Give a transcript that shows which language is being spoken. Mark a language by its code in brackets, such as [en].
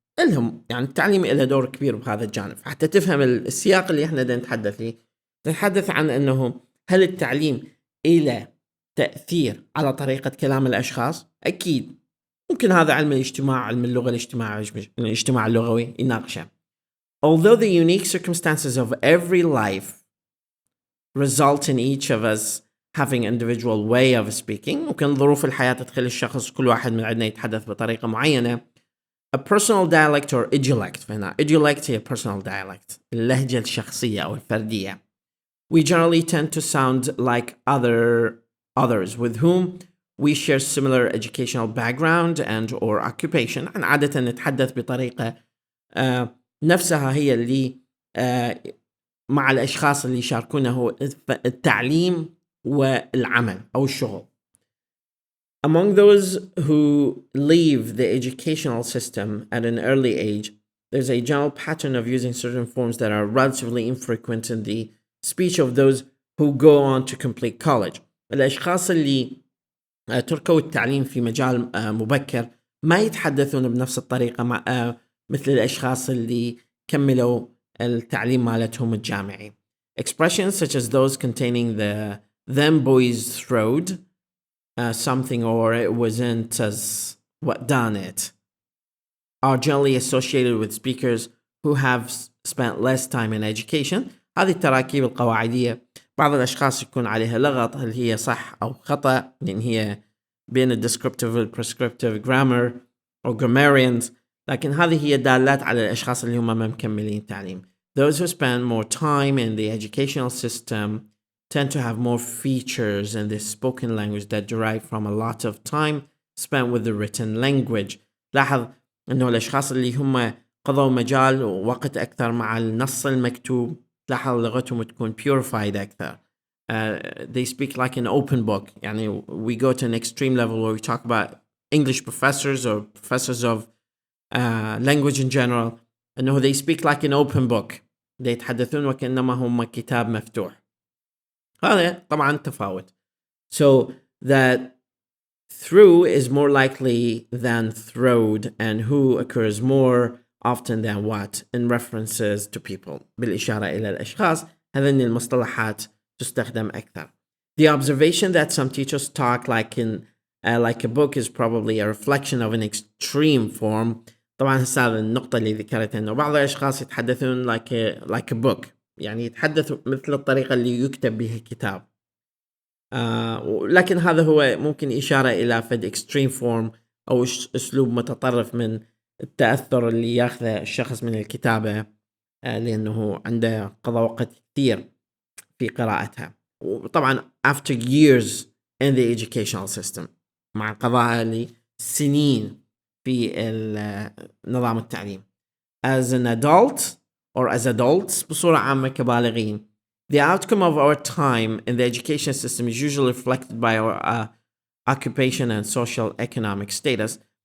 [ar] الهم يعني التعليم له دور كبير بهذا الجانب. حتى تفهم السياق اللي احنا دا نتحدث فيه، نتحدث عن أنه هل التعليم له تأثير على طريقة كلام الأشخاص؟ أكيد. ممكن هذا علم الاجتماع، علم اللغة الاجتماع اللغوي يناقشه. [en] Although the unique circumstances of every life result in each of us having individual way of speaking، [ar] ممكن ظروف الحياة تدخل الشخص كل واحد من عندنا يتحدث بطريقة معينة. [en] A personal dialect or idiolect، فهنا idiolect هي personal dialect، [ar] اللهجة الشخصية أو الفردية. [en] We generally tend to sound like others with whom we share similar educational background and or occupation. [ar] عادة نتحدث بطريقة نفسها هي اللي مع الأشخاص اللي يشاركونه التعليم والعمل أو الشغل. [en] Among those who leave the educational system at an early age, there's a general pattern of using certain forms that are relatively infrequent in the speech of those who go on to complete college. [ar] الأشخاص اللي تركوا التعليم في مجال مبكر ما يتحدثون بنفس الطريقة مثل الأشخاص اللي كملوا التعليم مالتهم الجامعي. [en] Expressions such as those containing the "them boys throwed" something, or "it wasn't as what done it" are generally associated with speakers who have spent less time in education. [ar] هذه التراكيب القواعدية بعض الأشخاص يكون عليها لغط هل هي صح أو خطأ، لأن هي بين ال descriptive وال prescriptive grammar أو grammarians، لكن هذه هي دالات على الأشخاص اللي هم ما مكملين تعليم. [en] Those who spend more time in the educational system tend to have more features in the spoken language that derive from a lot of time spent with the written language. [ar] لاحظ أنه الأشخاص اللي هم قضوا مجال ووقت أكثر مع النص المكتوب لاحظ لغتهم تكون purified أكثر. [en] They speak like an open book. يعني we go to an extreme level where we talk about English professors or professors of language in general أنه they speak like an open book. [ar] they يتحدثون وكأنما هم كتاب مفتوح. هذا طبعا تفاوت. [en] So that through is more likely than throwed, and who occurs more often than what in references to people. [ar] بالإشارة إلى الأشخاص هذين المصطلحات تستخدم أكثر. [en] The observation that some teachers talk like a book is probably a reflection of an extreme form. [ar] طبعا هذه النقطة اللي ذكرتها إنه بعض الأشخاص يتحدثون [en] like a book، [ar] يعني يتحدثوا مثل الطريقة اللي يكتب بها كتاب. لكن هذا هو ممكن إشارة إلى فد extreme form أو أسلوب متطرف من التأثر اللي ياخذه الشخص من الكتابة، لأنه عنده قضى وقت كثير في قراءتها. وطبعا [en] after years in the educational system [ar] مع قضاء لسنين في نظام التعليم. [en] As an adult or as adults [ar] بصورة عامة كبالغين، [en] the outcome of our time in the education system is usually reflected by our occupation and social economic status.